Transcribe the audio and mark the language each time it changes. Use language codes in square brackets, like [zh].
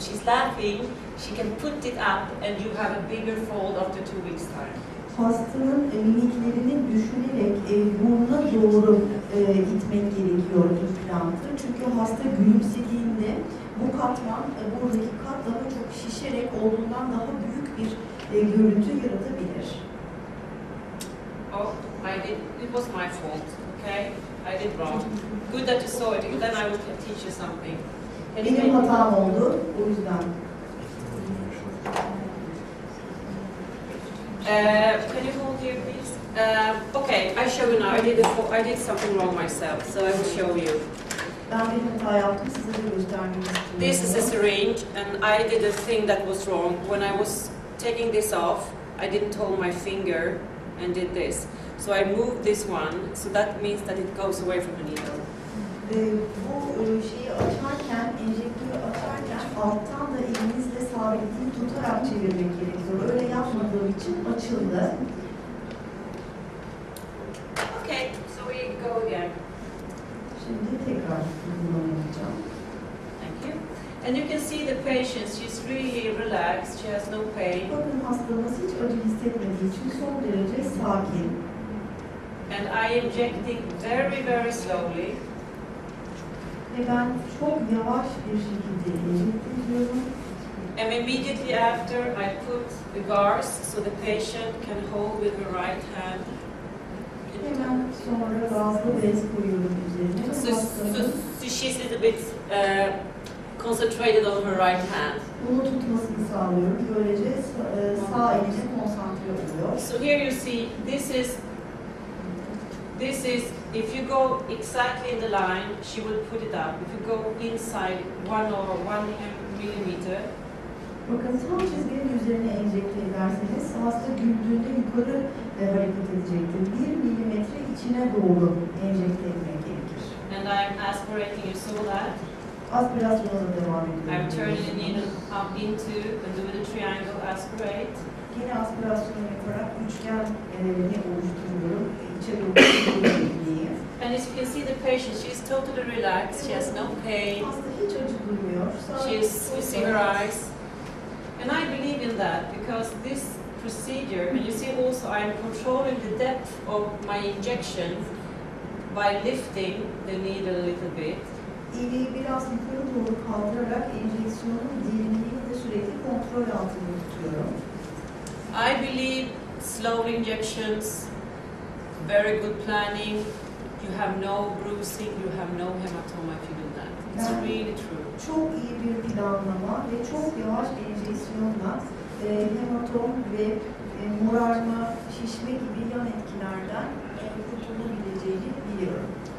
[en] She's laughing, she can put it up and you have a bigger fold after 2 weeks' time. [tr] Hastanın mimiklerini düşünerek burnuna doğru itmek gerekiyor implantı. Çünkü hasta gülümsediğinde bu katman, buradaki kat daha çok şişerek olduğundan daha büyük bir görüntü yaratabilir. [en] Oh, it was my fault, okay? I did wrong. Good that you saw it, then I will teach you something. [tr] Benim hatam oldu, o yüzden. [en] Can you hold here, please? Okay, I show you now. I did something wrong myself, so I will show you. [tr] Ben bir hata yaptım, size de göstermek istiyorum. [en] This is a syringe, and I did a thing that was wrong. When I was taking this off, I didn't hold my finger and did this. So I moved this one, so that means that it goes away from the needle. [tr] Bu şeyi açarken, enjektörü açarken alttan da elinizle sabitleyip tutarak çevirmek gerekiyor. Öyle yapmadığım için açıldı. [en] Okay, so we go again. [tr] Şimdi tekrar kullanacağım. [en] Thank you. And you can see the patient, she's really relaxed, she has no pain. [tr] Bakın hastamız hiç acı hissetmediği için son derece sakin. [en] And I injecting very, very slowly. [tr] Ve ben çok yavaş bir şekilde enjekte ediyorum. [en] And immediately after I put the gauze so the patient can hold with her right hand. [tr] Hemen sonra gazlı bez koyuyorum üzerine. [en] So she's a little bit concentrated on her right hand. [tr] Bunu tutmasını sağlıyorum. Böylece sağ eline konsantre oluyor. [en] So here you see, this is, if you go exactly in the line, she will put it up. If you go inside 1 millimeter, [tr] bakın tam çizginin üzerine enjekte ederseniz hasta güldüğünde yukarı hareket edecektir. 1 milimetre içine doğru enjekte etmek gerekir. [en] and I'm aspirating, you saw that. [tr] Aspirasyona devam ediyorum. [en] I'm turning the needle up into and doing a triangle aspirate. [tr] Yine aspirasyon yaparak üçgen oluşturuyorum. İçe doğru iğneyi. [en] And as you can see, the patient, she's totally relaxed. She has no pain. [tr] Hasta hiç acı duymuyor. [en] You see her eyes. And I believe in that because this procedure, and you see also I'm controlling the depth of my injection by lifting the needle a little bit. [tr] İğneyi biraz yukarı doğru kaldırarak enjeksiyonun derinliğini de sürekli kontrol altında tutuyorum. [en] I believe slow injections, very good planning. You have no bruising, you have no hematoma if you do that. It's really true. [tr] Çok iyi bir planlama ve çok yavaş enjeksiyonla hematom ve morarma, şişme gibi yan etkilerden kurtulabileceğini biliyorum.